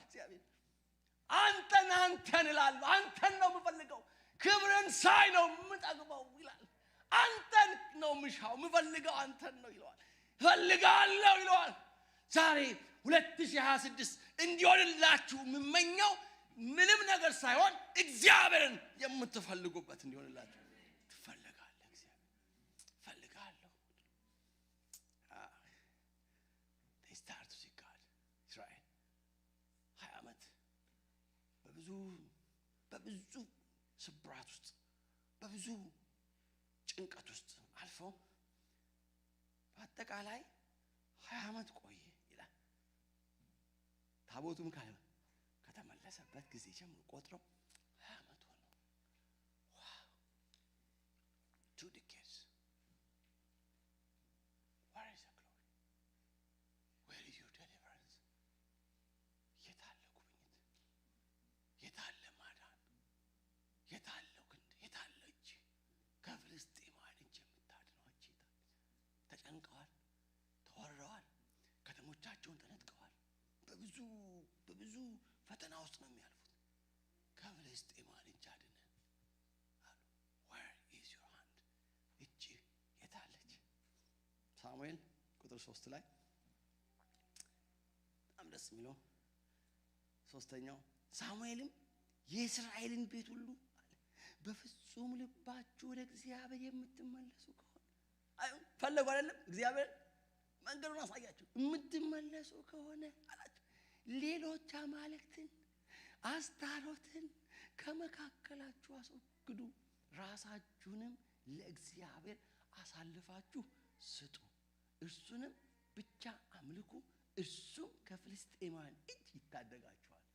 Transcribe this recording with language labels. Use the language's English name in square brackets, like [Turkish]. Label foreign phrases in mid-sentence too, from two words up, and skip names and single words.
[Amharic] እግዚአብሔር አንተን እላለሁ አንተን ነው የምፈልገው ክብርን ሳይ ነው የምጠግበው ይላል አንተን ነው ምሻው የምፈልገው አንተን ነው ይላል ፈልጋለሁ ይላል ዛሬ 2026 እንዲሆንላችሁ የምመኘው ምንም ነገር ሳይሆን እግዚአብሔርን የምትፈልጉበት እንዲሆንላችሁ ትፈልጋለህ እግዚአብሔር ፈልጋለሁ [English] they start to see God [Amharic] Israel 20 ዓመት በብዙ ስብራት ውስጥ በብዙ ጭንቀት ውስጥ አልፈው በአጠቃላይ 20 ዓመት ቆየ ይላል ታቦቱም ከተመለሰበት ጊዜ ጀምሮ ቆጥረው 20 ዓመት ሆነ ዋው [English] 2 decades where is the glory where is your deliverance [Amharic] የታለ ጉብኝት የታለ ማዳን የታለ ክንድ የታለ እጅ ከፍልስጤማውያን እጅ የምታድነው እጅ ተጨንቀዋል ተወረዋል ከተሞቻቸውን ተነጥቀዋል በብዙ ፈተና ውስጥ ነው የሚያልፉት ከፍልስጤማውያን እጅ አድነን አሉ [English] where is your hand [Amharic] እጅ የታለች ሳሙኤል ቁጥር 3 ላይ በጣም ደስ የሚለው ሶስተኛው ሳሙኤልም የእስራኤልን ቤት ሁሉ አለ በፍጹም ልባችሁ ወደ እግዚአብሔር የምትመለሱ ከሆነ አይሁን ፈለጉ አይደለም እግዚአብሔር መንገዱን አሳያችሁ የምትመለሱ ከሆነ አላችሁ ሌሎች አማልክትን አስታሮትን ከመካከላችሁ አስወግዱ ራሳችሁንም ለእግዚአብሔር አሳልፋችሁ ስጡ እርሱንም ብቻ አምልኩ እርሱም ከፍልስጤማውያን እጅ ይታደጋችኋል